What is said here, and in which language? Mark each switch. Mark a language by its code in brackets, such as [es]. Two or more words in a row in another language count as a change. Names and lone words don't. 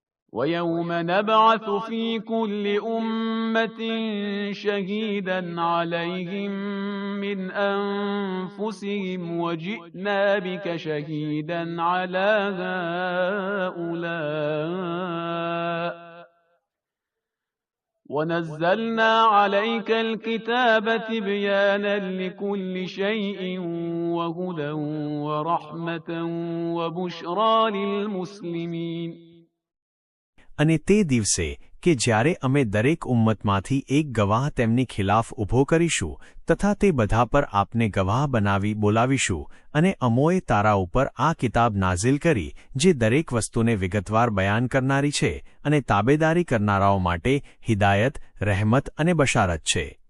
[ar] ويوم نبعث في كل أمة شهيدا عليهم من أنفسهم وجئنا بك شهيدا على هؤلاء ونزلنا عليك الكتاب تبيانا لكل شيء وهدى ورحمة وبشرى للمسلمين. [gu] અને તે દિવસે કે જ્યારે અમે દરેક ઉમ્મતમાંથી એક ગવાહ તેમની ખિલાફ ઊભો કરીશું તથા તે બધા પર આપને ગવાહ બનાવી બોલાવીશું અને અમોએ તારા ઉપર આ કિતાબ નાઝિલ કરી જે દરેક વસ્તુને વિગતવાર બયાન કરનારી છે અને તાબેદારી કરનારાઓ માટે હિદાયત, રહેમત અને બશારત છે.